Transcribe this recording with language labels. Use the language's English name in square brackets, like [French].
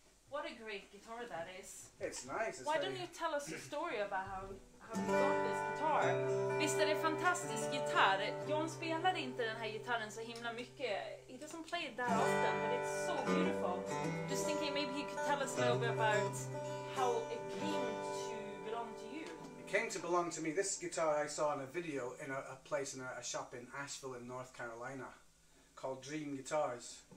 [English] What a great guitar that is. It's nice. Why don't you tell us a story about how you got this guitar? [Swedish] Visst är det fantastisk gitarr? John spelar inte den här gitarren så himla mycket. [English] He doesn't play it that often, but it's so beautiful. Just thinking maybe he could tell us a little bit about how it came to belong to you. It came to belong to me. This guitar I saw in a video in a place in a shop in Asheville in North Carolina called Dream Guitars.